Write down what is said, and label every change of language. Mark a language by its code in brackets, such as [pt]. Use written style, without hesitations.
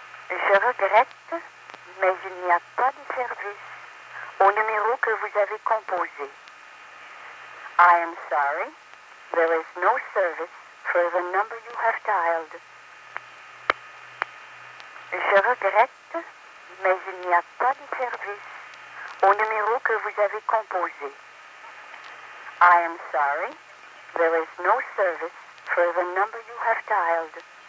[fr] Je regrette, mais il n'y a pas de service au numéro que vous avez composé. [en] I am sorry, there is no service for the number you have dialed. [fr] Je regrette, mais il n'y a pas de service au numéro que vous avez composé. [en] I am sorry, there is no service for the number you have dialed.